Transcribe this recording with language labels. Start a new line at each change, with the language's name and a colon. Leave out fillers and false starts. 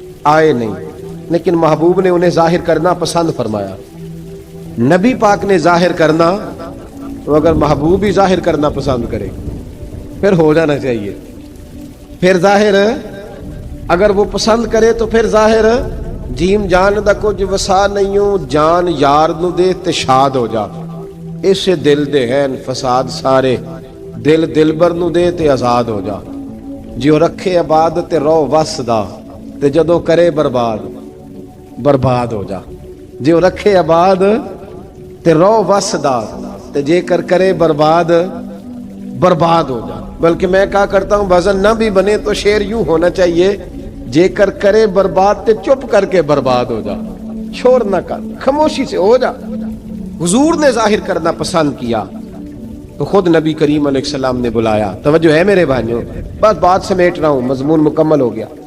Urdu: آئے نہیں، لیکن محبوب نے انہیں ظاہر کرنا پسند فرمایا۔ نبی پاک نے ظاہر کرنا تو اگر محبوب ہی ظاہر کرنا پسند کرے پھر ہو جانا چاہیے، پھر ظاہر اگر وہ پسند کرے تو پھر ظاہر
Punjabi: جیم جان دا کچھ وسا نہیں ہوں، جان یار نو دے تے شاد ہو جا، اسے دل دے ہیں فساد سارے، دل دلبر نو دے تے آزاد ہو جا۔ جو رکھے آباد تے رو وسدا تے جدوں کرے برباد برباد ہو جا. جو رکھے آباد تے رو وسدا تے جے کر کرے برباد برباد ہو جا.
Urdu: بلکہ میں کہا کرتا ہوں وزن نہ بھی بنے تو شعر یوں ہونا چاہیے
Punjabi: جے کر کرے برباد تے چپ کر کے برباد ہو جا.
Urdu: شور نہ کر, خاموشی سے ہو جا. حضور نے ظاہر کرنا پسند کیا تو خود نبی کریم علیہ السلام نے بلایا. توجہ ہے میرے بھائیوں, بس بات سمیٹ رہا ہوں, مضمون مکمل ہو گیا.